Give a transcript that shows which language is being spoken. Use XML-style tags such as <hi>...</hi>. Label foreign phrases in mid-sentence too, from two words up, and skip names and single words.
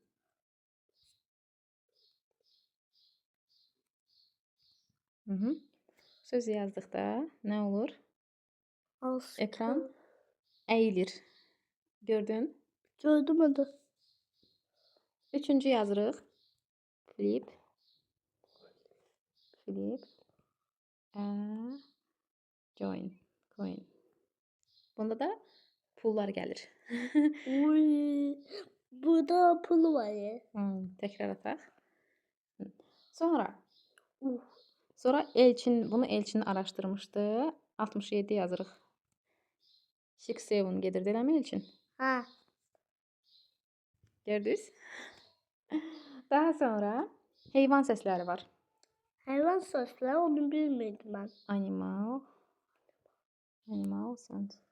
<az>Söz yazdıqda nə olur? Ekran əyilir. Gördün? Gördüm adı. Üçüncü yazırıq. Flip. Join. Coin. Bunda da pullar gəlir. Uy, burada pul var ya. Təkrar ataq. Sonra bunu Elçin araşdırmışdı. 67 yazırıq. 67 gedir eləmi Elçin? Ha. Gördünüz? Daha sonra heyvan səsləri var.</az> <tr>Hayvan sesleri onu bilmirdim ben.</tr> <en>Animal sound.</en>